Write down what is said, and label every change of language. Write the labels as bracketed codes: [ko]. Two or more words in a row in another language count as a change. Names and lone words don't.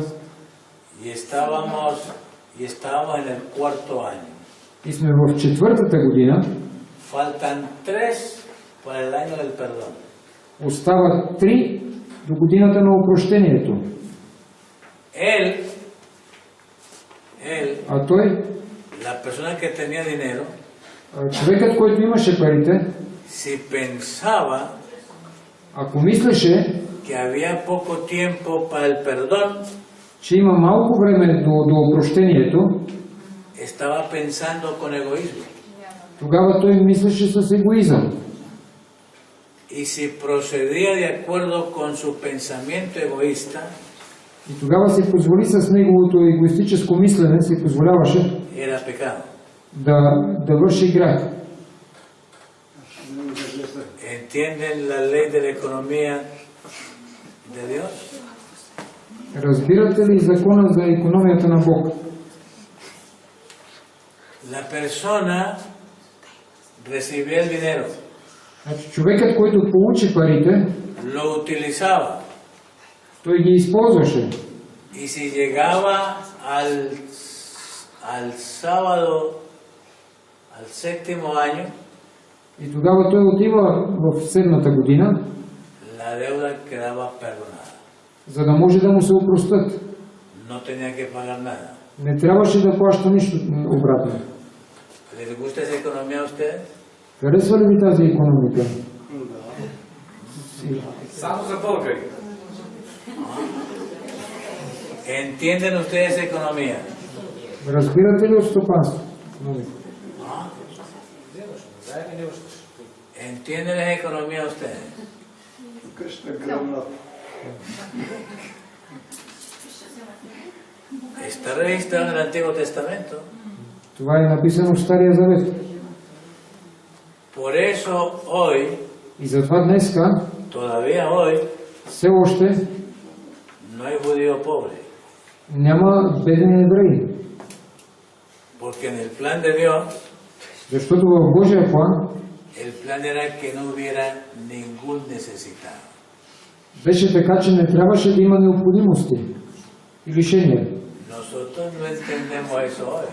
[es] y estábamos en el cuarto año, [bg] и сме в 4-та година, [es] faltan 3 para el año del perdón. [bg] остават 3 до годината на опрощението. [es] Él, [bg] А той, [es] la persona que tenía dinero, [bg] човекът, който имаше парите, [es] si pensaba [bg] ако мислеше, [es] que había poco tiempo para el perdón, [bg] че има малко време до опрощението, [es] estaba pensando con egoísmo. [bg] тогава той мислеше с егоизъм. [es] Y si procedía de acuerdo con su pensamiento egoísta, [bg] И тогава се позволи с неговото егоистическо мислене, се позволяваше [es] era pecado. [bg] да върши грях. [es] ¿Entienden la ley de la economía de Dios? [bg] Разбирате ли закона за икономията на Бог? [es] La persona recibía el dinero, [bg] Значи, човекът, който получи парите, [es] lo utilizaba, [bg] той ги използваше. [es] y si llegaba al sábado, al séptimo año, [bg] И тогава той отива в 7-та година, [es] la deuda quedaba perdonada. [bg] за да може да му се опростат. [es] No tenía que pagar nada. [bg] Не трябваше да плаща нищо обратно. [es] ¿Les gusta esa economía a ustedes? [bg] Харесва ли ви тази икономика? Само за българи. [es] ¿Entienden ustedes esa economía? [bg] Разбирате ли от стопанство? [es] ¿Entienden esa economía ustedes? [bg] Къща гръмна. [es] Está registrado en el Antiguo Testamento. [bg] Това е написано в Стария Завет. [es] Por eso hoy, [bg] И затова днеска, [es] todavía hoy, [bg] все още [es] no hay judío pobre. [bg] няма бедни евреи. [es] Porque en el plan de Dios, [bg] Защото в Божия план [es] el plan era que no hubiera ningún necesitado. [bg] беше така, че не трябваше да има необходимости и лишения. [es] Nosotros no entendemos eso hoy,